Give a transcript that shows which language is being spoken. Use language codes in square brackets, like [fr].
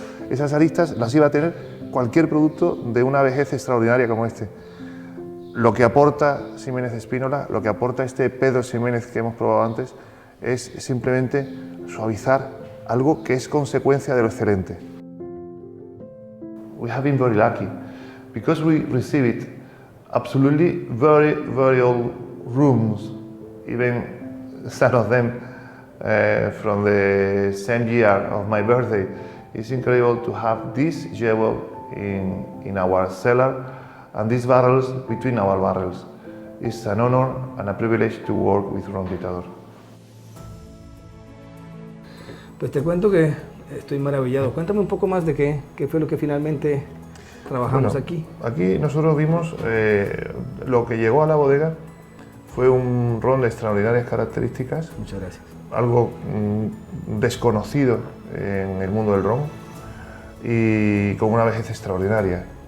[es] Esas aristas las iba a tener cualquier producto de una vejez extraordinaria como este. Lo que aporta Ximenez-Spinola, lo que aporta este Pedro Jimenez que hemos probado antes, es simplemente suavizar algo que es consecuencia de lo excelente. [en] We have been very lucky because we received absolutely very old rooms, even some of them from the same year of my birthday. It's incredible to have this jewel in our cellar and these barrels between our barrels. It's an honor and a privilege to work with Ron Dictador. [es] Pues te cuento que estoy maravillado. Cuéntame un poco más de qué fue lo que finalmente trabajamos aquí. Aquí nosotros vimos lo que llegó a la bodega fue un ron de extraordinarias características. Muchas gracias. Algo desconocido en el mundo del ron y con una vejez extraordinaria.